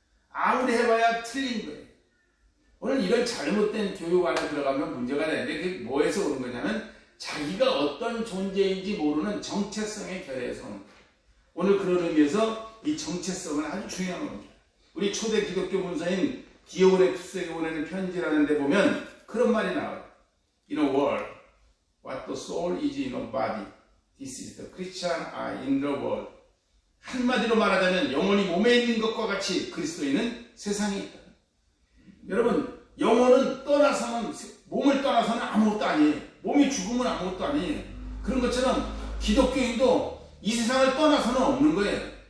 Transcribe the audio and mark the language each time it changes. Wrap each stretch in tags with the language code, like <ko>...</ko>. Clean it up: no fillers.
<ko>아무리 해봐야 틀린 거예요. 오늘 이런 잘못된 교육 안에 들어가면 문제가 되는데 그게 뭐에서 오는 거냐면 자기가 어떤 존재인지 모르는 정체성의 결에서 오는 거예요. 오늘 그런 의미에서 이 정체성은 아주 중요한 겁니다. 우리 초대 기독교 문서인 디오그래투스에게 보내는 편지라는 데 보면 그런 말이 나와요.</ko> <en>In a world, what the soul is in a body, this is the Christian are in the world.</en> <ko>한마디로 말하자면 영혼이 몸에 있는 것과 같이 그리스도인은 세상에 있다. 여러분 영혼은 떠나서는 몸을 떠나서는 아무것도 아니에요. 몸이 죽으면 아무것도 아니에요. 그런 것처럼 기독교인도 이 세상을 떠나서는 없는 거예요.</ko>